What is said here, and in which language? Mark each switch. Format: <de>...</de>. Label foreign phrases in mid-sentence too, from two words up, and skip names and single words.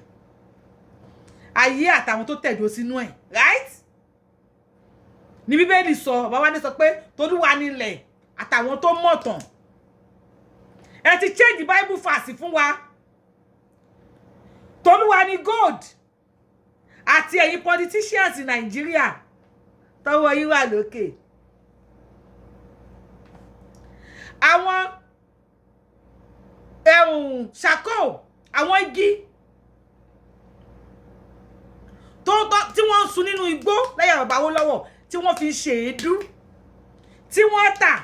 <yo>Ayé àtàwọn tó tẹ̀dó sínú ẹ̀, right? Ní Bíbélì sọ, bàbá wa ndé sọ pé Tolúwa ní ilẹ̀ àtàwọn tó mọ̀tàn. Ẹ ti</yo> <en>change Bible verse</en> <yo>fún wa. Tolúwa ní gold. Àti ẹ̀yin</yo> <en>politicians in Nigeria.</en> <yo>Tọ́wọ́ yín wà lókè. Àwọn ṣàkó, àwọn igi tí wọ́n ń sun nínú igbó lẹ́yìn bàbá wo lọ́wọ́ tí wọ́n fi ṣe èédú tí wọ́n tà.</yo>